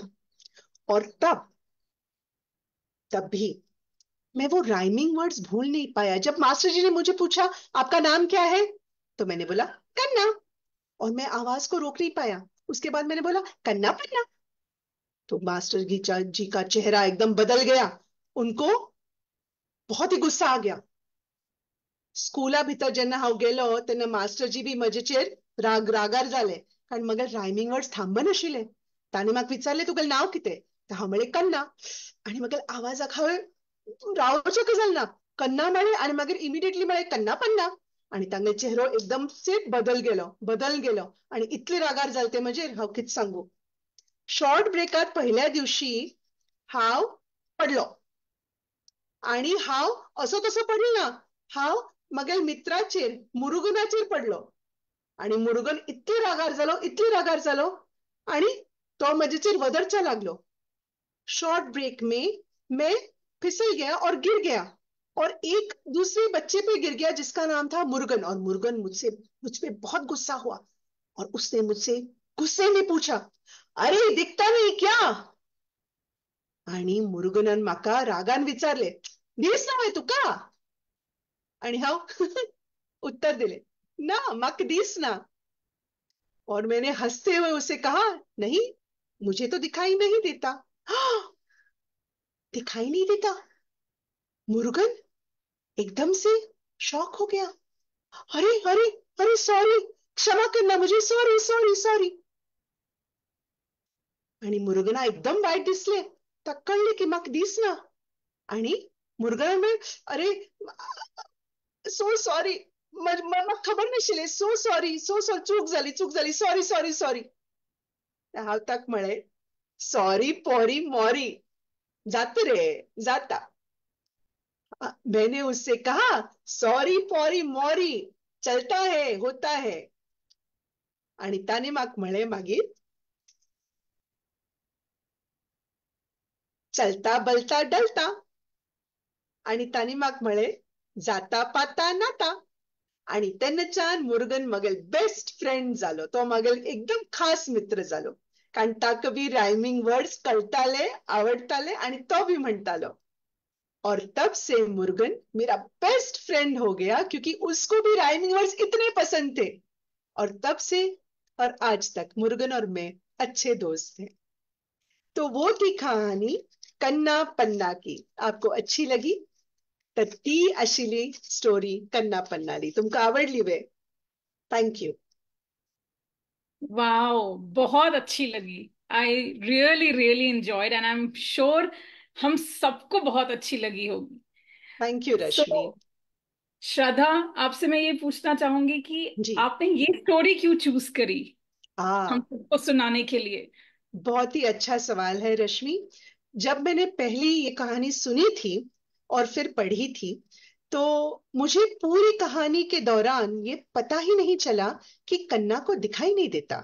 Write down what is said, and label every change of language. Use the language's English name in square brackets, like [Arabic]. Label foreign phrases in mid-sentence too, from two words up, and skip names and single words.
[Hindi] और तब तब भी मैं वो [English] rhyming words [Hindi] भूल नहीं पाया। जब मास्टर जी ने मुझे पूछा आपका नाम क्या है, तो मैंने बोला कन्ना, और मैं आवाज को रोक नहीं पाया। उसके बाद मैंने बोला कन्ना पन्ना। तो मास्टर जी का चेहरा एकदम बदल गया। उनको बहुत ही गुस्सा आ गया। [Konkani] स्कूला भितर जेन्ना हांव गेलो तेन्ना मास्टरजी बी म्हजेचेर रागार जाले, कारण म्हागे [English] rhyming words [Konkani] थांबनाशिल्ले. तांणी म्हाका विचारले तुगेलें नांव कितें, तर हांव म्हणलें कन्ना. आनी म्हागे आवाजाक हांवें रावचें कशें जालें ना. कन्ना म्हळें आनी मागीर इमिडिएटली म्हळें कन्ना पन्ना. आनी तांगे चेहरो [Hindi] एकदम से [Konkani] बदल गेलो आनी इतले रागार जाले ते म्हजेर हांव कितें सांगू. [English] short break-ात [Konkani] पहिल्या दिवशी हांव पडलो, आणि हांव असो तसो पडलो ना. हांव म्हगे मित्राचेर मुरुगनाचेर पडलो, आणि मुरुगन इतले रागार जालो आणि तो म्हजेचेर वदरचा लागलो. [English] short break [Hindi] में मैं फिसल गया और गिर गया, और एक दूसरे बच्चे पे गिर गया जिसका नाम था मुरुगन. और मुरुगन मुझ पे बहुत गुस्सा हुआ, और उसने मुझसे गुस्से में पूछा, अरे दिखता नहीं क्या. [Konkani] आणि मुरुगनान म्हाका रागान विचारले, दिसना तुका. आणि हांव उत्तर दिले, ना म्हाका दिसना. [Hindi] और मैंने हंसते हुए उसे कहा, नहीं मुझे तो दिखाई नहीं देता. "हाँ, दिखाई नहीं देता." मुरुगन एकदम से शॉक हो गया. अरे अरे अरे सॉरी, क्षमा करना मुझे, [English] sorry sorry sorry. [Konkani] आणि मुरुगना एकदम वाईट दिसले. ताका कळले की म्हाका दिसना. आणि मुरुगनान म्हळें, अरे [English] so sorry, [Konkani] म्हाका खबर नाशिल्लें, [English] so sorry [Konkani] चूक जाली, [English] sorry sorry sorry. [Konkani] हांव ताका म्हळें, सॉरी पॉरी मॉरी, जाता रे जाता. [Hindi] मैंने उससे कहा, [Konkani] सॉरी पॉरी मॉरी, [Hindi] चलता है होता है. [Konkani] आणि ताने म्हाका म्हळें मागीर, [Hindi] चलता बलता डलता. [Konkani] आणि ताने म्हाका म्हळें, जाता पाता नाता. आणि तेन्नाच्यान मुरुगन म्हगेल [English] best friend [Konkani] जालो. तो म्हगेल एकदम खास मित्र जालो, कारण ताका बी [English] rhyming words [Konkani] कळटाले, आवडटाले, आणि तो भी म्हणटालो. [Hindi] और तब से मुरुगन मेरा [English] best friend [Hindi] हो गया, क्योंकि उसको भी [English] rhyming words [Hindi] इतने पसंद थे. और तब से और आज तक मुरुगन और मैं अच्छे दोस्त हैं. तो वो थी कहानी कन्ना पन्ना की. आपको अच्छी लगी? [Konkani] तर ती आशिल्ली स्टोरी कन्ना पन्नाली. तुमकां आवडली वे? [English] thank you. [Hindi] वाओ, बहुत अच्छी लगी. [English] I really really enjoyed and I am sure [Hindi] हम सबको बहुत अच्छी लगी होगी. [English] thank you [Hindi] सो रश्मि. श्रद्धा, आपसे मैं ये पूछना चाहूंगी कि जी. आपने ये स्टोरी क्यों चूज करी हम हाँ, सबको सुनाने के लिए? बहुत ही अच्छा सवाल है रश्मि. जब मैंने पहली ये कहानी सुनी थी और फिर पढ़ी थी, तो मुझे पूरी कहानी के दौरान ये पता ही नहीं चला कि कन्ना को दिखाई नहीं देता.